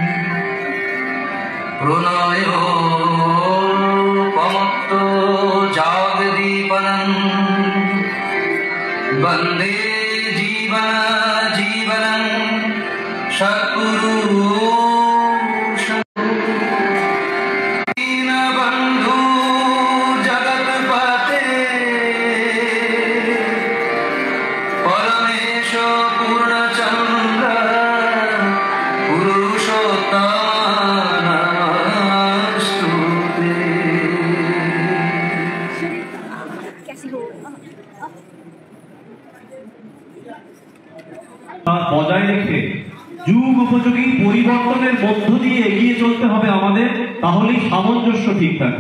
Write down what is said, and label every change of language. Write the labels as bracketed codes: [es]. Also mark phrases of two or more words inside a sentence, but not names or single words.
[sa] प्रणयो पमक्तो जागदीपनम् वन्दे जीवनं सद्गुरु दीनबन्धु जगत्पते परमेश पूर्णचन्द्र पुरुषोत्तम नमस्तुते। [bn] বজায় রেখে যুগ উপযোগী পরিবর্তনের মধ্য দিয়ে এগিয়ে চলতে হবে আমাদের, তাহলেই সামঞ্জস্য ঠিক থাকবে।